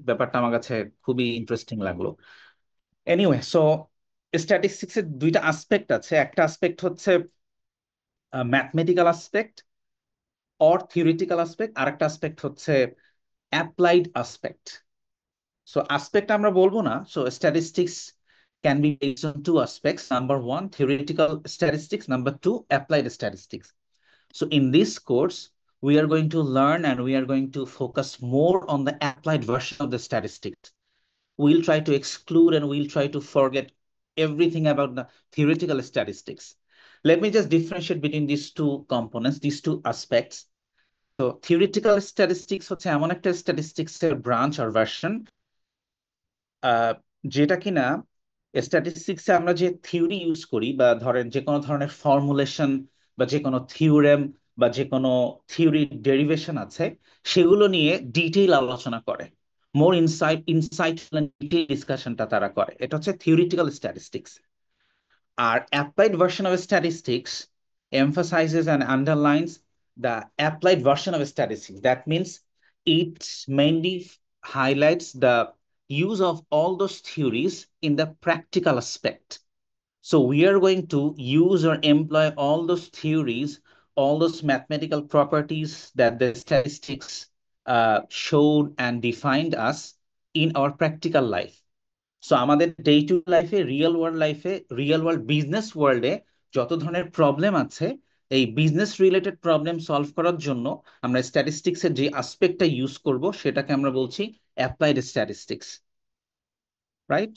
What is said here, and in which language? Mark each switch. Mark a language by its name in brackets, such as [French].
[Bangla] ব্যাপারটা আমার কাছে খুবই ইন্টারেস্টিং লাগলো। এনিওয়ে, সো স্ট্যাটিস্টিক্স এর দুইটা আসপেক্ট আছে। একটা আসপেক্ট হচ্ছে mathematical aspect, or theoretical aspect, আরেকটা আসপেক্ট হচ্ছে অ্যাপ্লাইড আসপেক্ট। সো আসপেক্ট আমরা বলবো না। [English] So statistics can be based on two aspects. Number one, theoretical statistics. Number two, applied statistics. So in this course, we are going to learn and we are going to focus more on the applied version of the statistics. We'll try to exclude and we'll try to forget everything about the theoretical statistics. Let me just differentiate between these two components, these two aspects. So theoretical statistics [Bangla] হচ্ছে এমন একটা statistics এর [English] branch or version [Bangla] যেটা কিনা স্ট্যাটিস্টিক্সে আমরা যে theory use করি, বা ধরেন যে কোনো ধরনের ফর্মুলেশন বা যে কোনো থিওরেম বা যে কোনো থিওরি ডেরিভেশন আছে, সেগুলো নিয়ে ডিটেইল আলোচনা করে, মোর ইনসাইটফুল এন্ড ডিটেইল ডিসকাশনটা তারা করে। এটা হচ্ছে theoretical statistics. [English] আর applied version of statistics emphasizes and underlines the applied version of statistics. That means it mainly highlights the use of all those theories in the practical aspect. So we are going to use or employ all those theories, all those mathematical properties that the statistics showed and defined us in our practical life. [Bangla] So আমাদের day to লাইফে, real world business ওয়ার্ল্ডে যত ধরনের problem আছে, এই business related problem solve করার জন্য আমরা স্ট্যাটিস্টিক্সের যে আসপেক্টটা ইউজ করব সেটাকে আমরা বলছি অ্যাপ্লাইড স্ট্যাটিস্টিক্স, রাইট?